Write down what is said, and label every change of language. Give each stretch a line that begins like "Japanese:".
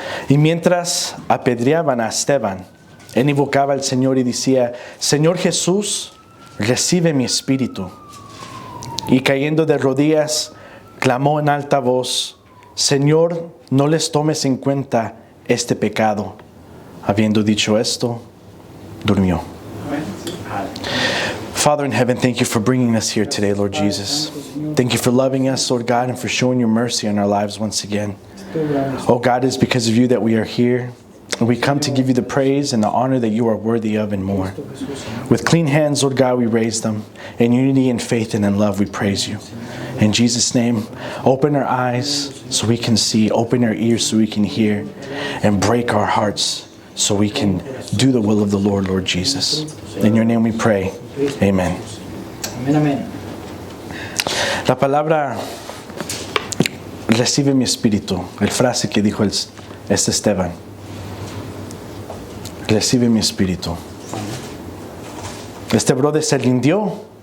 Spanish: Y mientras apedreaban a Esteban, él invocaba al Señor y decía: Señor Jesús, recibe mi espíritu. Y cayendo de rodillas, clamó en alta voz: Señor, no les tomes en cuenta este pecado. Habiendo dicho esto, durmió.
English: Father in heaven, thank you for bringing us here today, Lord Jesus. Thank you for loving us, Lord God, and for showing your mercy in our lives once again. Oh God, it's because of you that we are here. And we come to give you the praise and the honor that you are worthy of and more. With clean hands, Lord God, we raise them. In unity and faith and in love, we praise you. In Jesus' name, open our eyes so we can see, open our ears so we can hear, and break our hearts so we can do the will of the Lord, Lord Jesus. In your name we pray. Amen.
Spanish: Amén. La palabra recibe mi espíritu, el frase que dijo este Esteban. Recibe mi espíritu. Este
English: brother
Spanish: se rindió.